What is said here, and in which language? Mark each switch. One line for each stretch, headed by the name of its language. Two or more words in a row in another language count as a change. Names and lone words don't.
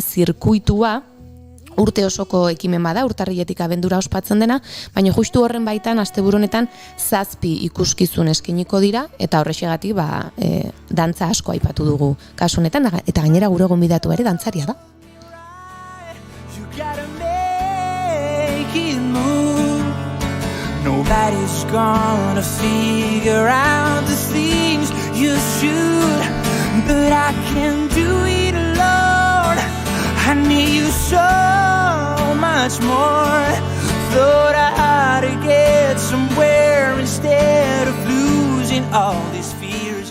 Basque: zirkuitua urte osoko ekimen bada, urtarriletik abendura ospatzen dena, baina justu horren baitan asteburu honetan 7 ikuskizun eskainiko dira, eta horrexegatik dantza asko aipatu dugu kasu honetan, eta gainera gure gonbidatu ere dantzaria da.
English: Nobody's gonna figure out the things you should, but I can do it alone. I need you so much more. Thought I had to get somewhere instead of losing all these fears.